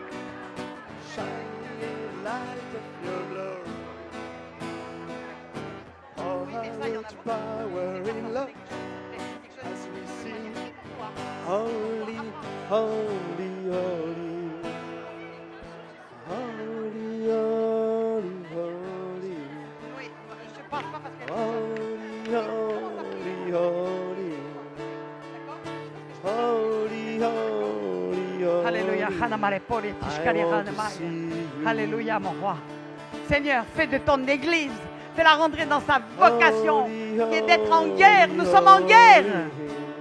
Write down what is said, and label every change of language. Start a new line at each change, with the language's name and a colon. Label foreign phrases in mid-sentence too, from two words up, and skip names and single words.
English: Holy, holy, holy, holy, holy, holy,
French: Oui, je parle pas parce que...
English: holy, holy, holy, holy, holy, holy.
French: Alléluia. Hanamare pori tishkari hanamaya. Alléluia, mon roi. Seigneur, fais de ton église, fais-la rentrer dans sa vocation, qui est d'être en guerre. Nous sommes en guerre.